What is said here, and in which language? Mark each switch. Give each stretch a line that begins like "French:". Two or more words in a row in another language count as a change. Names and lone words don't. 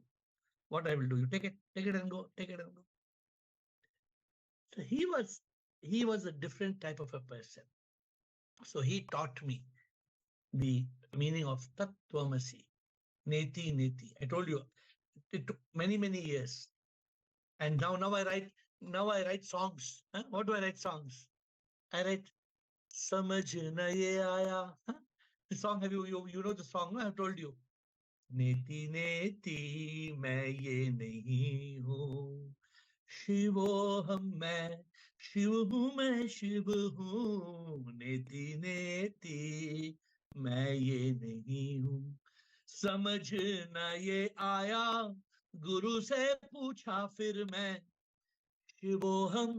English: What I will do, you take it and go, take it and go. So he was a different type of a person. So he taught me the meaning of Tattvamasi,
Sanskrit: Neti Neti.
English: I told you it took many years. And now I write songs. Huh? What do I write songs? I write Samajh na ye aaya. Huh? The song, you know the song? No? I've told you.
Sanskrit: नेति नेति
Hindi: मैं ये नहीं हूँ,
Sanskrit: शिवो हम
Hindi: मैं शिव हूँ, मैं शिव हूँ,
Sanskrit: नेति नेति
Hindi: मैं ये नहीं हूँ, समझ न ये आया, गुरु से पूछा फिर मैं,
Sanskrit: शिवो हम